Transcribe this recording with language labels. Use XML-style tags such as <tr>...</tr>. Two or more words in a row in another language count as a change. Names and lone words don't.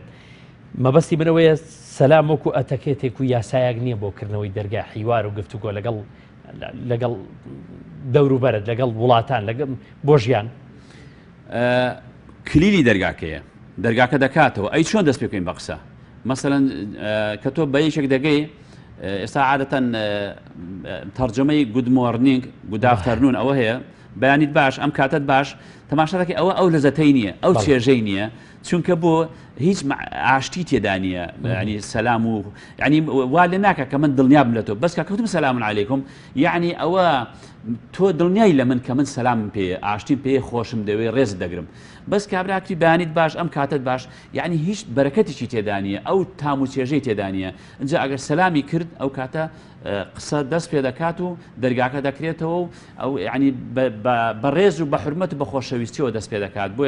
<ckb>مەبەستی منەوەیە سەلام وەکو ئەتەکێتێک و یاسایەک نییە بۆکردنەوەی دەرگای حیوار و گفتوگۆ لەگەڵ دەوروبەرت لەگەڵ وڵاتان بۆ ژیان. کلیلی دەرگاکەیە دەرگاکە دەکاتەوە ئەی چۆن دەست پێ بکەین بە قسە مەسەڵەن کە تۆ بە یەکێک دەگەی ئێستا عادەتەن تەرجەمەی</ckb> <en>good morning good afternoon</en> <ckb>ئەوە هەیە بەیانیت باش ئەم کاتت باش تەماشاکە ئەو لەزەتەی نییە ئەو چێژەی نییە چونکە بۆ هیچ ئاشتی تێدا نییە ینی سەلام و ینی وا لێ ناکە کە من دڵنیا بم لە تۆ بەس کەوتم</ckb> <ar>سەلامون عەلەیکم</ar> <ckb>یعنی ئەوە تۆ دڵنیای لە من کە من سەلامم پێ ئاشتیم پێ خۆشم دەوێت ڕێز دەگرم بەس کابراکتی بەیانیت باش ئەم کاتت باش یعنی هیچ بەرەکەتێکی تێدا نیە ئەو تام و چێژەی تێدا نیە اینجا ئەگەر سەلامی کرد ئەو کاتە قسە دەست پێ دەکات و دەرگاکە دەکرێتەوە و ئەو ینی بەڕێز و بە حرمەت و بە خۆشەویستیەوە دەست پێ دەکات بۆیە</ckb>